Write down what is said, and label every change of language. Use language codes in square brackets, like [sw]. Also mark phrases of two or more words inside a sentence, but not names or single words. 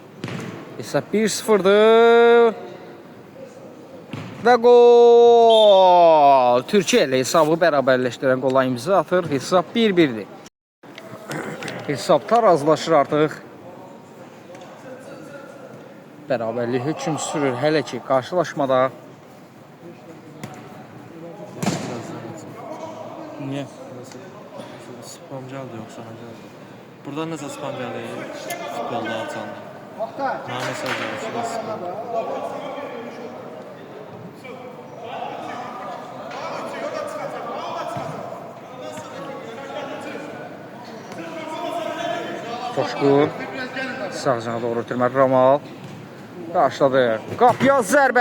[az] Hesab 1-0'dır. Və gol! Türkiyə ilə hesabı bərabərləşdirən qola imza atır. Hesab 1-1'dir. Hesab tarazlaşır artıq. Bərabərlik hökm sürür hələ ki qarşılaşmada. [tr] Niye? Spam geldi yoksa ne geldi? Buradan nasıl spam geldi? Spamda alçandı. Ne mesaj geldi? Spam. [az] Coşqun sağ cana doğru ötürmə. Ramal qarşıladı. Qapıya zərbə.